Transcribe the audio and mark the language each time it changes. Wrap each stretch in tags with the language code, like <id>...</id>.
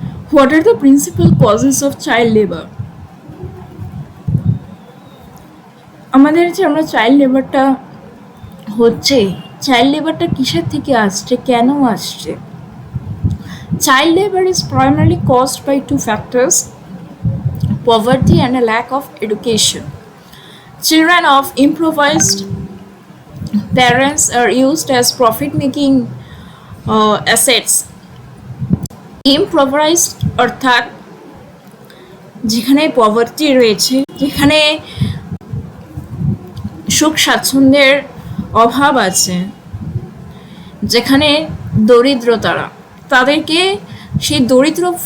<en>What are the principal causes of child labour?</en> <bn>আমাদের যে আমরা চাইল্ড লেবারটা হচ্ছে, চাইল্ড লেবারটা কিসের থেকে আসছে, কেন আসছে?</bn> <en>Child labor is primarily caused by two factors: poverty and a lack of education. Children of impoverished parents are used as profit-making assets.</en> <bn>Impoverished অর্থাৎ যেখানে পভার্টি রয়েছে, যেখানে সুখ স্বাচ্ছন্দ্যের অভাব আছে, যেখানে দরিদ্রতারা, তাদেরকে সেই দরিদ্র</bn>